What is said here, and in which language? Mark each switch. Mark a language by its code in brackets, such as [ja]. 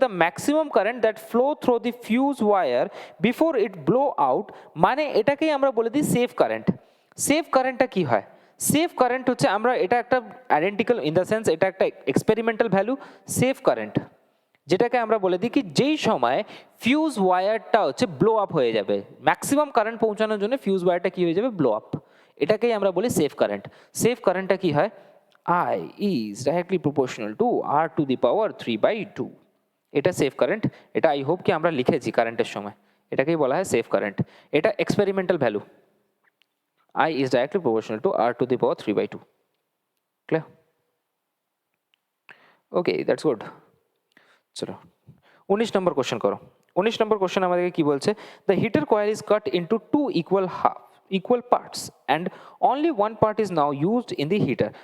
[bn] The maximum current that flow through the fuse wire before it blow out, মানে এটাকেই আমরা বলে দিই সেফ কারেন্ট। সেফ কারেন্টটা কি হয়? সেফ কারেন্ট হচ্ছে, আমরা এটা একটা আইডেন্টিক্যাল ইন দ্য সেন্স, এটা একটা এক্সপেরিমেন্টাল ভ্যালু। সেফ কারেন্ট যেটাকে আমরা বলে দিই কি, যেই সময় ফিউজ ওয়্যারটা হচ্ছে ব্লো আপ হয়ে যাবে, ম্যাক্সিমাম কারেন্ট পৌঁছানোর জন্য ফিউজ ওয়্যারটা কি হয়ে যাবে? Blow up. এটাকেই আমরা বলি সেফ কারেন্ট। সেফ কারেন্টটা কি হয়? [en] I is directly proportional to R to the power 3/2. [bn] এটা সেফ কারেন্ট। এটা আই হোপ কি আমরা লিখেছি কারেন্টের সময়। এটাকেই বলা হয় সেফ কারেন্ট। এটা experimental value. [en] I is directly proportional to R to the power 3/2. Clear? Okay, that's good. [bn] চলো 19 নম্বর কোশ্চেন করো। 19 নম্বর কোশ্চেন আমাদেরকে কি বলছে? [en] The heater coil is cut into two equal parts and only one part is now used in the heater.